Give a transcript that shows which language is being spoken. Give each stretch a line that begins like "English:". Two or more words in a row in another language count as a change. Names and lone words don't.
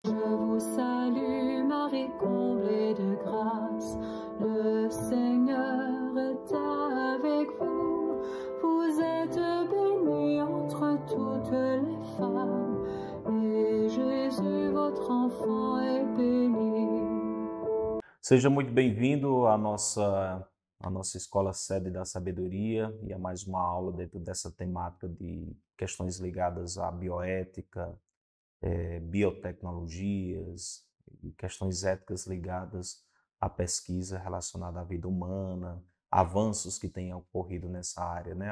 French: Je vous salue, Marie, comblée de grâce. Le Seigneur est avec vous. Vous êtes bénie entre toutes les femmes, et Jésus, votre enfant, est béni.
Portuguese: Seja muito bem-vindo à nossa Escola Sede da Sabedoria e a mais uma aula dentro dessa temática de questões ligadas à bioética, biotecnologias e questões éticas ligadas à pesquisa relacionada à vida humana, avanços que têm ocorrido nessa área, né?